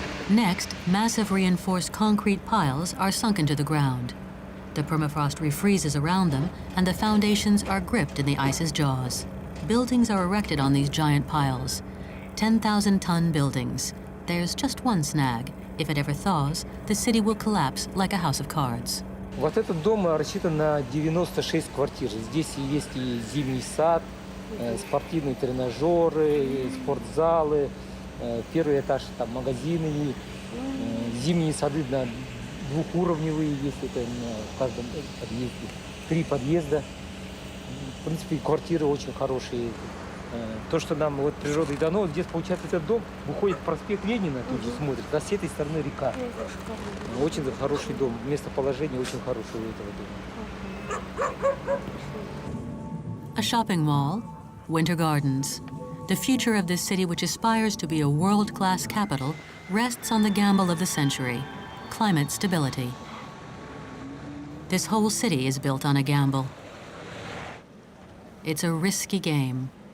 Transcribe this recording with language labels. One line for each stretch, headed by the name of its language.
English: Next, massive reinforced concrete piles are sunk into the ground. The permafrost refreezes around them, and the foundations are gripped in the ice's jaws. Buildings are erected on these giant piles. 10,000-ton buildings. There's just one snag. If it ever thaws, the city will collapse like a house of cards.
Russian: Вот этот дом рассчитан на 96 квартир. Здесь есть и зимний сад, спортивные тренажеры, спортзалы. Первый этаж там магазины, зимние сады двухуровневые есть, это в каждом подъезде. 3 подъезда. В принципе, квартиры очень хорошие. То, что нам вот природой дано, вот здесь, получается, этот дом выходит в проспект Ленина, тут же смотрит, а с этой стороны река. Очень хороший дом, местоположение очень хорошее у этого дома.
English: A shopping mall, winter gardens. The future of this city, which aspires to be a world-class capital, rests on the gamble of the century, climate stability. This whole city is built on a gamble. It's a risky game.